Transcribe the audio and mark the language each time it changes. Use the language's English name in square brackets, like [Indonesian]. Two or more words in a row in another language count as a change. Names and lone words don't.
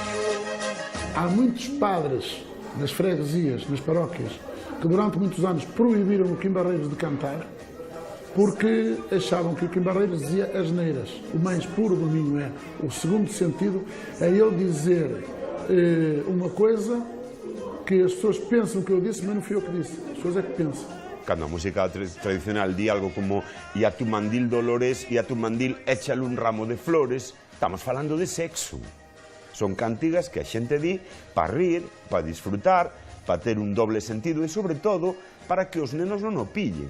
[Portuguese] Há muitos padres nas freguesias, nas paróquias, que durante muitos anos proibiram o Kim Barreiros de cantar porque achavam que o Kim Barreiros dizia asneiras. O mais puro do Minho é. O segundo sentido é ele dizer uma coisa que as pessoas pensam que eu disse, mas não fui eu que disse. As pessoas é que pensam. [Galician] Cando a música tradicional di algo como "e a tu mandil Dolores, e a tu mandil échale un ramo de flores", estamos falando de sexo. Son cantigas que a xente di para rir, para disfrutar, para ter un doble sentido e, sobre todo, para que os nenos non o pillen.